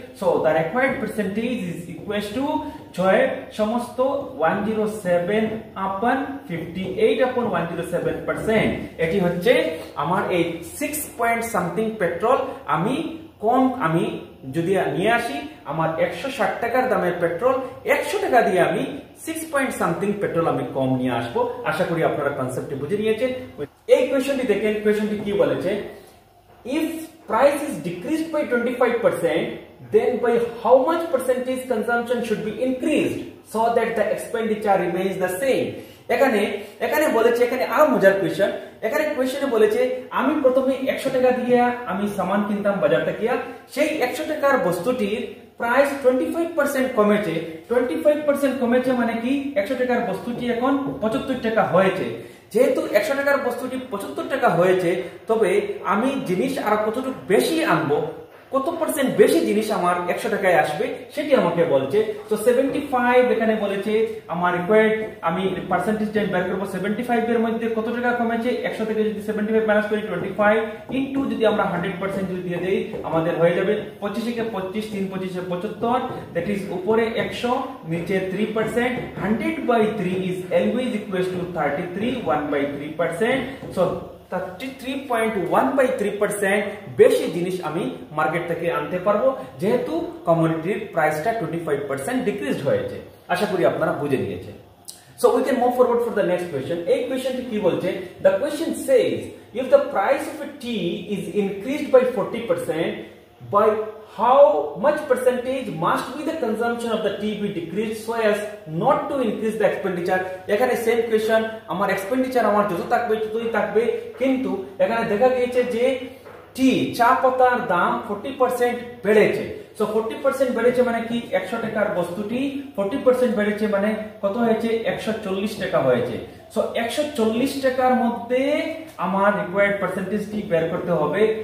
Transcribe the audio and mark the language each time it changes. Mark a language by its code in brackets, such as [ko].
[en] So the required percentage is equal to 6 সমস্ত 107 upon 58 upon 107%। [bn] এটি হচ্ছে আমার এই 6 পয়েন্ট সামথিং পেট্রোল আমি কম আমি যদি নিয়ে আসি, আমার 160 টাকার দামের পেট্রোল 100 টাকা দিয়ে আমি 6 পয়েন্ট সামথিং পেট্রোল আমি কম নিয়ে আসবো। আশা করি আপনারা কনসেপ্টটি বুঝে নিয়েছেন। এই কোয়েশ্চনটি দেখেন, কোয়েশ্চনটি কি বলেছে, [en] if price is decreased by 25%, then by how much percentage consumption should be increased so that the expenditure remains the same? [bn] এখানে বলেছে, এখানে আরো মজার কোয়েশ্চন। এখানে কোয়েশ্চনে বলেছে আমি প্রথমে 100 টাকা দিয়ে আমি সামান কিনতাম বাজার থেকে, সেই 100 টাকার বস্তুটির প্রাইস 25% কমেছে। 25% কমেছে মানে কি? 100 টাকার বস্তুটি এখন 75 টাকা হয়েছে। যেহেতু 100 টাকার বস্তুটি 75 টাকা হয়েছে, তবে আমি জিনিস আর কতটুকু বেশি আনবো, কত পার্সেন্ট বেশি জিনিস আমার 100 টাকায় আসবে সেটি আমাকে বলছে। তো 75 এখানে বলেছে আমার রিকোয়ার্ড, আমি পার্সেন্টেজটা বের করব। 75 এর মধ্যে কত টাকা কমেছে? 100 থেকে যদি 75 মাইনাস করি 25 ইনটু যদি আমরা 100% যদি দিয়ে দেই, আমাদের হয়ে যাবে 25 কে 25, 3 25 75, [en] that is [bn] উপরে 100 নিচে 3%। [en] 100/3 is always equals to 33, 1/3%। [bn] So 33.1/3% বেশি জিনিস আমি মার্কেট থেকে আনতে পারবো, যেহেতু কমোডিটির প্রাইসটা 25% ডিক্রিজড হয়েছে। আশা করি আপনারা বুঝে নিয়েছেন। [en] So we can move forward for the next question. [bn] এই কোয়েশ্চনটি কি বলছে? [en] The question says, if the price of a tea is increased by 40%, by how much percentage must be the consumption of the tea be decreased so as not to increase the expenditure? [bn] এখানে same question, আমার expenditure আমার যত থাকবে ততই থাকবে, কিন্তু এখানে দেখা গিয়েছে যে চা পাতার দাম 40% বেড়েছে। সো 40% বেড়েছে মানে কি? 100 টাকার বস্তুটি 40% বেড়েছে মানে কত হয়েছে? 140 টাকা হয়েছে। সো 140 টাকার মধ্যে আমার রিকোয়ার্ড পার্সেন্টেজটি বের করতে হবে।